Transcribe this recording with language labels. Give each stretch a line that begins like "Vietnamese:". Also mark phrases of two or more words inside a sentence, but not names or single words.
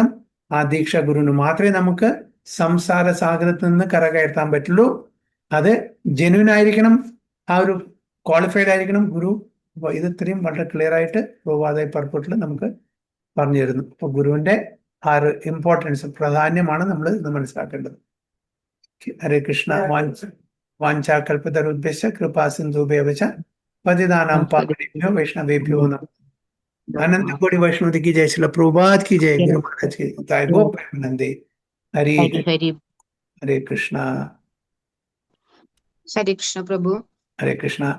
Malayalam: ആ ദീക്ഷ ഗുരുവിന് മാത്രമേ നമുക്ക് സംസാര സാഗരത്തിൽ നിന്ന് കരകയറ്റാൻ പറ്റുള്ളൂ. അത് ജെന്യുൻ ആയിരിക്കണം, ആ ഒരു ക്വാളിഫൈഡ് ആയിരിക്കണം ഗുരു. അപ്പോൾ ഇത് ഇത്രയും വളരെ ക്ലിയർ ആയിട്ട് പ്രഭാതായി പർപ്പട്ടിൽ നമുക്ക് പറഞ്ഞു തരുന്നു. അപ്പൊ ഗുരുവിന്റെ ആ ഒരു ഇമ്പോർട്ടൻസ് പ്രാധാന്യമാണ് നമ്മൾ ഇന്ന് മനസ്സിലാക്കേണ്ടത്.
Sanskrit: ഹരേ കൃഷ്ണ. വാഞ്ചാകൽപതരുഭ്യശ്ച കൃപാ സിന്ധുഭ്യവച പതിതാനാം പാവനേഭ്യോ വൈഷ്ണവേഭ്യോ നമഃ.
Hindi: अनंत कोटि वैष्णव की जय, श्रील प्रभुपाद की जय, गुरु महाराज की जय, गो प्रेमानंदे। हरे हरि हरे कृष्णा हरे कृष्ण प्रभु. हरे कृष्णा.